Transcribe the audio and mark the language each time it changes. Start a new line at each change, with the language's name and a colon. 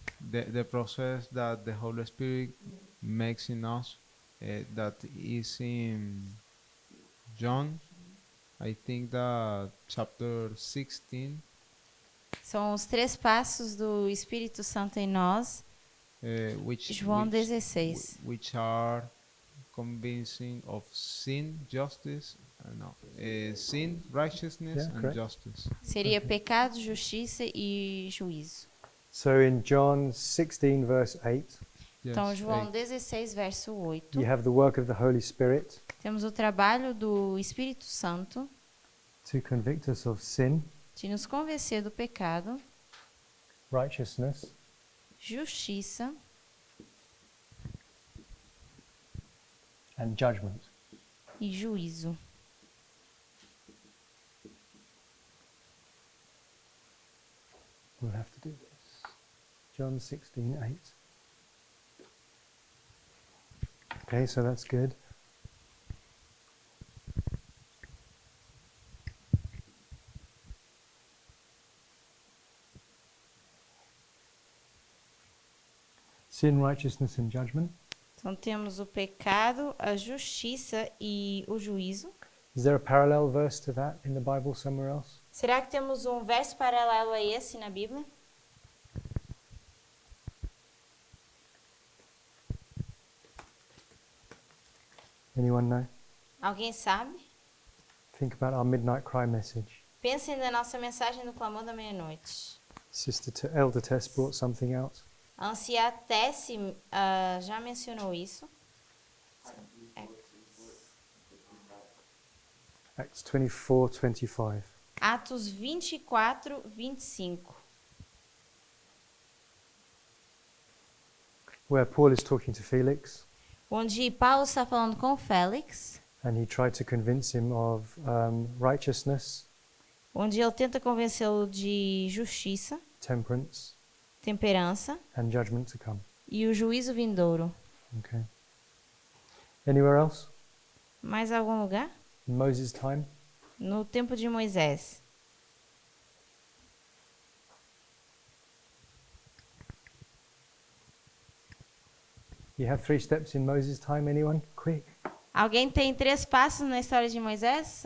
English: The process that the Holy Spirit makes in us. That is in John, I think that chapter 16,
Portuguese: São os 3 passos do Espírito Santo em nós, João 16.
English: which are convincing of sin, justice, sin, righteousness, Yeah, and correct. justice.
Portuguese: Seria pecado, justiça e juízo.
English: So in John 16, verse 8,
Portuguese: Então,
English: Yes,
Portuguese: João
English: eight.
Portuguese: 16, verso 8.
English: you have the work of the Holy Spirit
Portuguese: Temos o trabalho do Espírito Santo
English: to convict us of sin,
Portuguese: de nos convencer do pecado,
English: righteousness,
Portuguese: justiça
English: and judgment.
Portuguese: e juízo.
English: We'll have to do this. John 16, 8. Okay, so that's good. Sin, righteousness, and judgment.
Portuguese: Então temos o pecado, a justiça e o juízo.
English: Is there a parallel verse to that in the Bible somewhere else?
Portuguese: Será que temos um verso paralelo a esse na Bíblia?
English: Anyone know?
Portuguese: Alguém sabe?
English: Think about our midnight cry message.
Portuguese: Pensem na nossa mensagem do clamor da meia-noite.
English: Elder Tess brought something out.
Portuguese: A anciã Tessie já mencionou isso.
English: Acts 24, 25.
Portuguese: Atos 24, 25.
English: Where Paul is talking to Felix,
Portuguese: Onde Paulo está falando com Félix,
English: and he tried to convince him of righteousness,
Portuguese: onde ele tenta convencê-lo de justiça,
English: temperance,
Portuguese: temperança
English: and judgment to come.
Portuguese: e o juízo vindouro.
English: Okay. Anywhere else?
Portuguese: Mais algum lugar?
English: In Moses' time?
Portuguese: No tempo de Moisés.
English: You have 3 steps in Moses' time, anyone? Quick.
Portuguese: Alguém tem 3 passos na história de Moisés?